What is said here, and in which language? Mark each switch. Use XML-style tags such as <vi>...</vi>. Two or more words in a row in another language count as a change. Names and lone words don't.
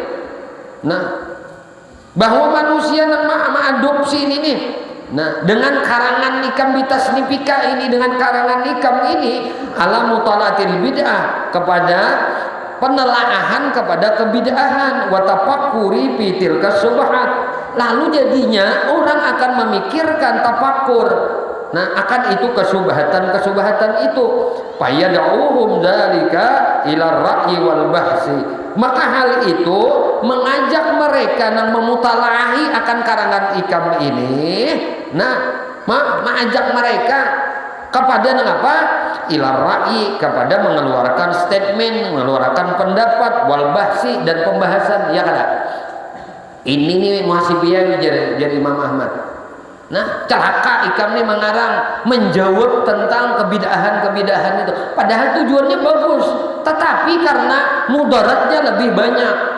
<bjn>Nah, bahwa manusia nang mengadopsi ini nih. Nah, dengan karangan ikam bitasnifika ini, dengan karangan ikam ini</bjn> <ar>على مطالعة البدعة,</ar> <bjn>kepada penelaahan kepada kebid'ahan,</bjn> <ar>وتفكر في تلك الشبهات.</ar> <bjn>Lalu jadinya orang akan memikirkan tafakur, akan itu kesubhatan itu.</bjn> <ar>فيدعوهم ذلك إلى الرأي والبحث.</ar> <bjn>Maka hal itu mengajak mereka memutalahi akan karangan ikam ini. Mengajak mereka kepada apa?</bjn> <ar>إلى الرأي,</ar> <bjn>kepada mengeluarkan statement, mengeluarkan pendapat,</bjn> <ar>والبحث,</ar> <bjn>dan pembahasan, ya kan? Ini nih muhasibiyah jadi Imam Ahmad. Nah, celaka ikam nih mengarang menjawab tentang kebid'ahan itu. Padahal tujuannya bagus, tetapi karena mudaratnya lebih banyak.</bjn>